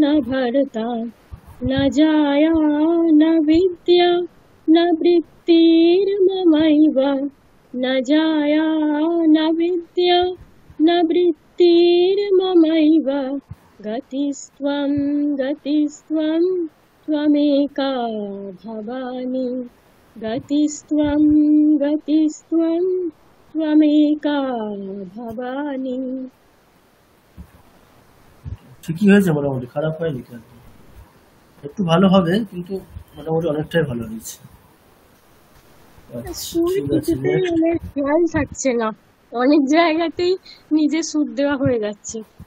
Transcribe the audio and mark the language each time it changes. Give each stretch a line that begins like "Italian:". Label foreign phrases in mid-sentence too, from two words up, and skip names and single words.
Sanskrit: भर्ता न जाया न विद्या न वृत्तिर्ममैव न जाया न विद्या न वृत्तिर्ममैव गतिस्त्वं गतिस्त्वं त्वमेका भवानि गतिस्त्वं गतिस्त्वं त्वमेका भवानि।
Bangla: ঠিকই হয়েছে, মোটামুটি খারাপ হয়নি। একটু ভালো হবে, কিন্তু মোটামুটি অনেকটাই ভালো হয়েছে। আচ্ছা, সুর ঠিক আছে, কিছুতেই নেক্সট। মানে খেয়াল থাকছে না, অনেক জায়গাতেই নিজে সুর দেওয়া হয়ে যাচ্ছে।